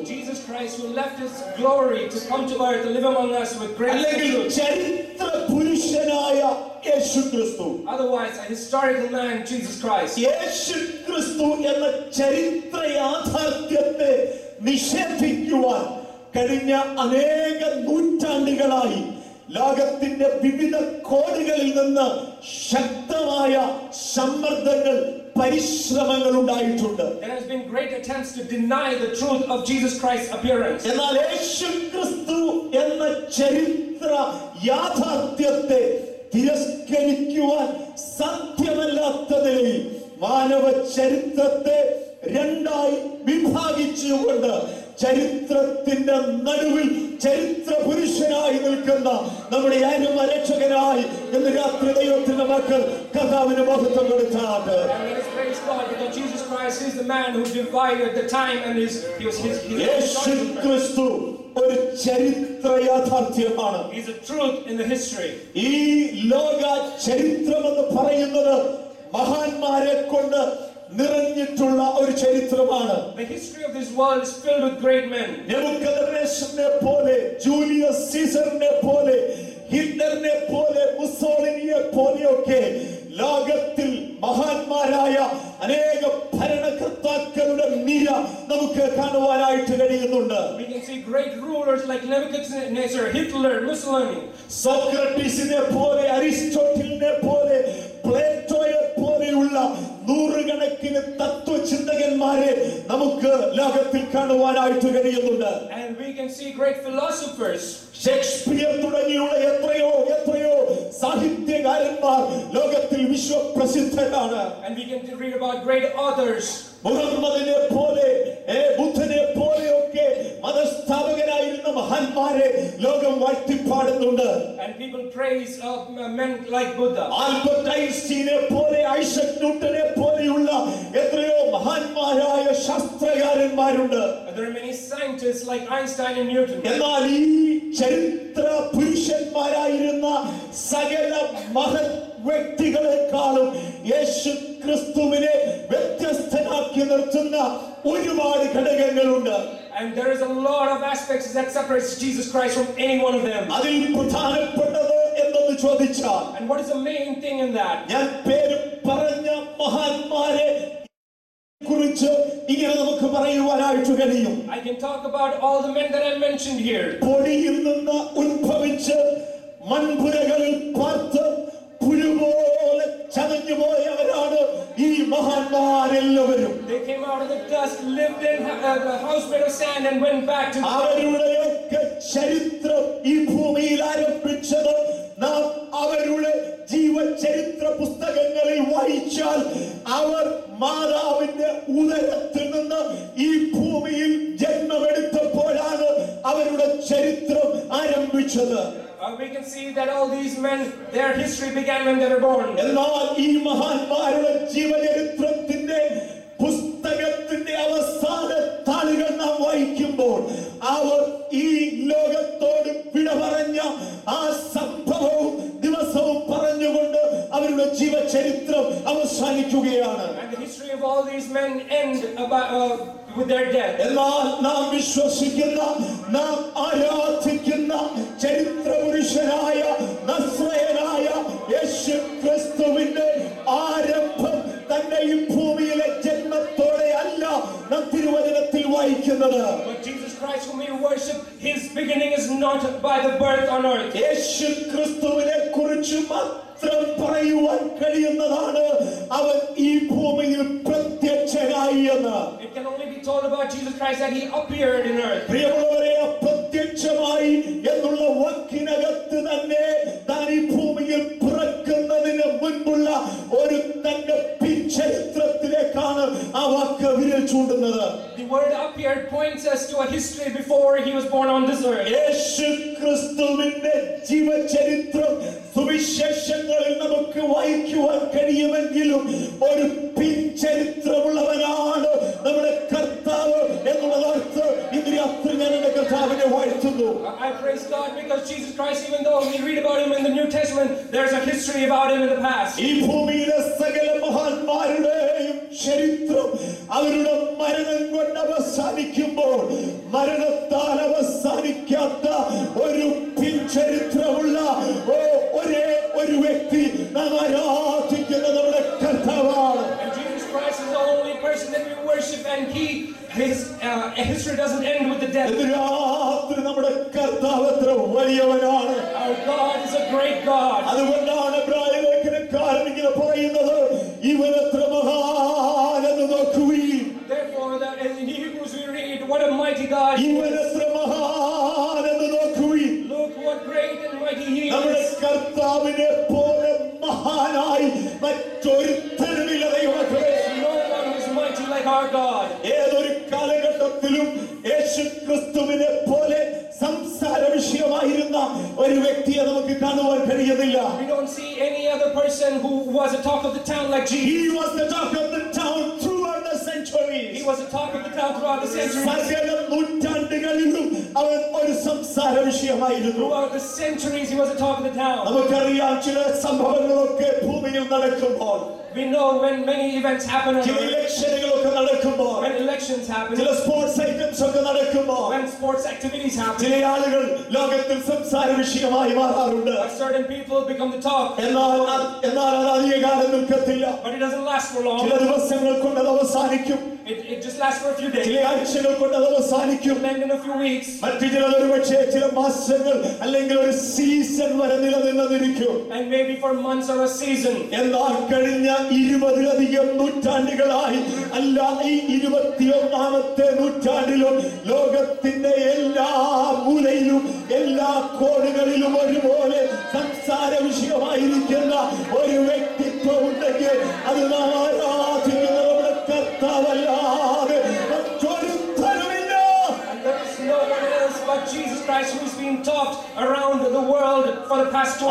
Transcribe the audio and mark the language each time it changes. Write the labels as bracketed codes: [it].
[en] Jesus Christ, who left his glory to come to earth and live among us with great [ml] അല്ലെങ്കിൽ [en] truth. [ml] ചരിത്ര പുരുഷനായ യേശു ക്രിസ്തു. [en] Otherwise, a historical man, Jesus Christ. [ml] യേശു ക്രിസ്തു എന്ന ചരിത്ര യാഥാർത്ഥ്യത്തെ നിഷേധിക്കുവാൻ കഴിഞ്ഞ അനേക നൂറ്റാണ്ടുകളായി ലോകത്തിന്റെ വിവിധ കോണുകളിൽ നിന്ന് ശക്തമായ സമ്മർദ്ദങ്ങൾ, പരിശ്രമങ്ങൾ ഉണ്ടായിട്ടുണ്ട്. [en] There has been great attempts to deny the truth of Jesus Christ's appearance. [ml] എന്നാൽ യേശു ക്രിസ്തു എന്ന ചരിത്ര യാഥാർത്ഥ്യത്തെ തിരസ്കരിക്കുവാൻ സാധ്യമല്ലാത്ത നിലയിൽ മാനവ ചരിത്രത്തെ രണ്ടായി വിഭാഗിച്ചുകൊണ്ട് ചരിത്രത്തിന്റെ നടുവിൽ ചരിത്ര പുരുഷനായി നിൽക്കുന്ന നമ്മുടെ രക്ഷകനായി ഇന്ന് രാത്രി ദൈവത്തിന്റെ മക്കൾ കർത്താവിന് മഹത്വം കൊടുത്താട്ട്. [en] And let us praise God because Jesus Christ is the man who divided the time and [ml] യേശു ക്രിസ്തു ഒരു ചരിത്ര യാഥാർത്ഥ്യമാണ്. [en] He's a truth in the history. [ml] ഈ ലോക ചരിത്രം എന്ന് പറയുന്നത് മഹാന്മാരെ കൊണ്ട് നിറഞ്ഞിട്ടുള്ള ഒരു ചരിത്രമാണ്. [en] The history of this world is filled with great men. [ml] നെബൂഖദ്നേസറിനെ പോലെ, ജൂലിയസ് സീസറിനെ പോലെ, ഹിറ്റ്ലറിനെ പോലെ, മുസോളിനിയെ പോലെയൊക്കെ ലോകത്തിൽ മഹാന്മാരായ അനേക ഭരണകർത്താക്കളുടെ നിര നമുക്ക് കാണുവാനായിട്ട് കഴിയുന്നുണ്ട്. [en] We can see great rulers like Nebuchadnezzar, Hitler, Mussolini. [ml] സോക്രട്ടീസിനെ പോലെ, അരിസ്റ്റോട്ടിലിനെ പോലെ, പ്ലേറ്റോയെ പോലെയുള്ള നൂറുകണക്കിന് തത്വചിന്തകന്മാരെ നമുക്ക് ലോകത്തിൽ കാണുവാനായിട്ട് കഴിയുന്നുണ്ട്. [en] And we can see great philosophers. [ml] Shakespeare തുടങ്ങിയുള്ള എത്രയോ സാഹിത്യകാരന്മാർ ലോകത്തിൽ വിശ്വപ്രസിദ്ധരാണ്. [en] And we can read about great authors. [ml] മുഹമ്മദിനെ പോലെ, ബുദ്ധനെ പോലെയൊക്കെ മതസ്ഥാപകരായിരുന്ന മഹാന്മാരെ ലോകം വാഴ്ത്തിപ്പാടുന്നുണ്ട്. [en] And people praise men like Buddha. [ml] Albert ഐൻസ്റ്റീനെ പോലെ, ഐസക് ന്യൂട്ടനെ പോലെയുള്ള എത്രയോ മഹാന്മാരായ ശാസ്ത്രകാരന്മാരുണ്ട്. [en] There are many scientists like Einstein and Newton. [ml] എന്നാൽ ഈ ചരിത്ര പുരുഷന്മാരായിരുന്ന സകല മഹത് വ്യക്തികളെക്കാളും യേശു ക്രിസ്തുവിനെ വ്യത്യസ്തനാക്കി നിർത്തുന്ന ഒരുപാട് ഘടകങ്ങളുണ്ട്. [en] And there is a lot of aspects that separates Jesus Christ from any one of them. [ml] അതിൽ പ്രധാനപ്പെട്ടത് എന്തെന്ന് ചോദിച്ചാൽ, [en] And what is the main thing in that? [ml] ഞാൻ പേര് പറഞ്ഞ മഹാന്മാരെ കുറിച്ച് ഇങ്ങനെ നമുക്ക് പറയുവാനായിട്ട് കഴിയും. [en] I can talk about all the men that I mentioned here. [ml] പൊടിയിൽ നിന്ന് ഉത്ഭവിച്ച് മൺപുരകളിൽ പാർത്ത് പുഴുപോലെ ചതഞ്ഞു പോയവരാണ് ഈ മഹാന്മാരെല്ലാവരും. [en] They came out of the dust, lived in a house made of sand and went back to [ml] അവരുടെയൊക്കെ ചരിത്രം ഈ ഭൂമിയിൽ ആരംഭിച്ചത് നാം അവരുടെ ജീവചരിത്ര പുസ്തകങ്ങളിൽ വായിച്ചാൽ അവർ മാതാവിന്റെ ഉദരത്തിൽ നിന്ന് ഈ ഭൂമിയിൽ ജന്മമെടുത്തപ്പോഴാണ് അവരുടെ ചരിത്രം ആരംഭിച്ചത്. [en] we can see that all these men, their history began when they were born. [ml] എന്നാൽ ഈ മഹാന്മാരുടെ ജീവചരിത്രത്തിന്റെ പുസ്തകത്തിന്റെ അവസാന താളുകൾ നാം വായിക്കുമ്പോൾ അവർ ഈ ലോകത്തോട് വിട പറഞ്ഞ ആ സംഭവവും ദിവസവും പറഞ്ഞുകൊണ്ട് അവരുടെ ജീവചരിത്രം അവസാനിക്കുകയാണ്. [en] And the history of all these men end with their death. [ml] എന്നാൽ നാം വിശ്വസിക്കുന്ന, നാം ആരാധിക്കുന്ന ചരിത്ര പുരുഷനായ നസ്രയനായ യേശു ക്രിസ്തുവിന്റെ ആരംഭം തന്റെ ഈ ഭൂമിയിലെ ജന്മത്തോടെ അല്ല നാം തിരുവചനത്തിൽ വായിക്കുന്നത്. [en] But Jesus Christ whom we worship, his beginning is not by the birth on earth. [ml] യേശു ക്രിസ്തുവിനെ കുറിച്ച് മാത്രം പറയുവാൻ കഴിയുന്നതാണ് അവൻ ഈ ഭൂമിയിൽ പ്രത്യക്ഷനായി എന്ന്. [en] It can only be told about Jesus Christ that he appeared in earth. [ml] പ്രിയമുള്ളവരെ, പ്രത്യക്ഷമായി എന്നുള്ള വാക്കിനകത്ത് തന്നെ താൻ ഈ ഭൂമിയിൽ പിറക്കുന്നതിന് മുൻപുള്ള ഒരു തന്റെ പിൻചരിത്രത്തിലേക്കാണ് ആ വാക്ക് വിരൽ ചൂണ്ടുന്നത്. [en] The word appeared points us to a history before he was born on this earth. [ml] യേശു ക്രിസ്തുവിന്റെ ജീവചരിത്രം സുവിശേഷങ്ങളിൽ നമുക്ക് വായിക്കുവാൻ കഴിയുമെങ്കിലും ഒരു പിൻചരിത്രമുള്ളവനാണ് നമ്മുടെ കർത്താവ് എന്നുള്ളതോർത്ത് ഇന്ന് രാത്രി ഞാൻ എന്റെ കർത്താവിനെ വാഴ്ത്തി വാഴ്ത്തുന്നു. [en] I praise God because Jesus Christ, even though we read about him in the New Testament, there's a history about him in the past. [ml] ഈ ഭൂമിയിലെ സകല മഹാന്മാരുടെയും ചരിത്രം അവരുടെ മരണം കൊണ്ട് അവസാനിക്കുമ്പോൾ മരണത്താൽ അവസാനിക്കാത്ത ഒരു പിൻചരിത്രമുള്ള ഒരേ ഒരു വ്യക്തി നാം ആരാധിക്കുന്ന നമ്മുടെ കർത്താവാണ്. [en] And Jesus Christ is the only person that we worship, and his history doesn't end with the death. [ml] രാത്രി നമ്മുടെ കർത്താവ് എത്ര വലിയവനാണ്. [en] Our God is a great God. [ml] അതുകൊണ്ടാണ് എബ്രായ ലേഖനക്കാരൻ ഇങ്ങനെ പറയുന്നത്, ഇവൻ എത്ര മഹാനെന്ന് നോക്കുവിൻ. [en] Therefore, in Hebrews we read, what a mighty God he [ml] ഇവൻ [en] is. [ml] എത്ര മഹാനെന്ന് നോക്കുവിൻ. [en] Look what great and mighty he [ml] നമ്മുടെ [en] is. [ml] കർത്താവിനെ പോലെ മഹാനായി മറ്റൊരുത്തരുമില്ല ദൈവമക്കളെ. [en] No one is mighty like our God. [ml] ഏതൊരു കാലഘട്ടത്തിലും യേശു ക്രിസ്തുവിനെ പോലെ സംസാര വിഷയമായിരുന്ന ഒരു വ്യക്തിയെ നമുക്ക് കാണുവാൻ കഴിയുന്നില്ല. [en] We don't see any other person who was a talk of the town like Jesus. He was the talk of the town throughout the centuries. He was a talk of the town throughout the centuries. [ml] സകല നൂറ്റാണ്ടുകളിലും അവൻ ഒരു സംസാര വിഷയമായിരുന്നു. [en] Throughout the centuries, he was a talk of the town. [ml] നമുക്കറിയാം ചില സംഭവങ്ങളൊക്കെ ഭൂമിയിൽ നടക്കുമ്പോൾ, [en] We know when many events happen on [ml] ചില [en] earth, [ml] ഇലക്ഷനുകളൊക്കെ നടക്കുമ്പോൾ, [en] when elections happen, [ml] ചില സ്പോർട്സ് ഐറ്റംസ് ഒക്കെ നടക്കുമ്പോൾ, [en] when sports activities happen, [ml] ചില ആളുകൾ ലോകത്തിൽ സംസാര വിഷയമായി മാറാറുണ്ട്. [en] certain people become the talk. [ml] എന്നാൽ അത് അധികകാലം നിൽക്കത്തില്ല. [en] But it doesn't last for long. [ml] ചില ദിവസങ്ങൾ കൊണ്ട് അത് അവസാനിക്കും. [en] It just lasts for a few days. [ml] ചില ആഴ്ചകൾ കൊണ്ട് അത് അവസാനിക്കും. [en] And in a few weeks. [ml] മറ്റു ചിലത് ഒരുപക്ഷേ ചില മാസങ്ങൾ അല്ലെങ്കിൽ ഒരു സീസൺ വരെ നിലനിന്നിരിക്കും. [en] And maybe for months or a season. [ml] എന്നാൽ കഴിഞ്ഞ 20-ലധികം നൂറ്റാണ്ടുകളായി, അല്ല ഈ 21-ാമത്തെ നൂറ്റാണ്ടിലും ലോകത്തിന്റെ എല്ലാ മൂലയിലും എല്ലാ കോണുകളിലും ഒരുപോലെ സംസാര വിഷയമായിരിക്കുന്ന ഒരു വ്യക്തിത്വം ഉണ്ടെങ്കിൽ അത് നാം ആരാധിക്കുന്ന നമ്മുടെ കർത്താവല്ലാതെ മറ്റൊരുത്തരുമില്ല. [en] And there is no one else but Jesus Christ who is being taught around the world for the past 2